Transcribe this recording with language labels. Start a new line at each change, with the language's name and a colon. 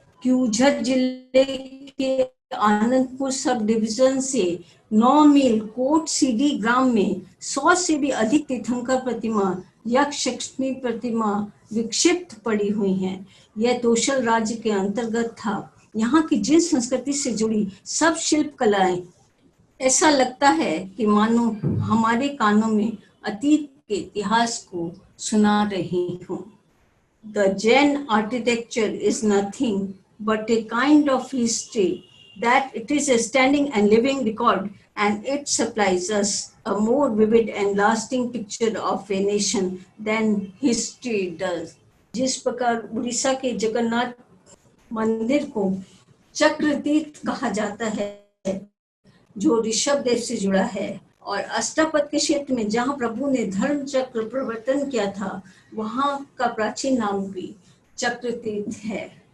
Hindi: क्यूझर जिले के Anandpur sub division से 9 मील कोट सीडी ग्राम में 100 से भी अधिक तीर्थंकर प्रतिमा, यक्ष लक्ष्मी प्रतिमा विक्षिप्त पड़ी हुई हैं। यह तोशल राज्य के अंतर्गत था। यहाँ की जिन संस्कृति से जुड़ी सब शिल्प कलाएं, ऐसा लगता है कि मानो हमारे कानों में अतीत के इतिहास को सुना रही हूँ।
English: The Jain architecture is nothing but a kind of history, that it is a standing and living record, and it supplies us a more vivid and lasting picture of a nation than history does.
Hindi: जिस प्रकार उड़ीसा के जगन्नाथ मंदिर को चक्रतीर्थ कहा जाता है, जो ऋषभ देव से जुड़ा है, और अष्टापद के क्षेत्र में जहाँ प्रभु ने धर्म चक्र प्रवर्तन किया था, वहाँ का प्राचीन नाम भी चक्रतीर्थ है।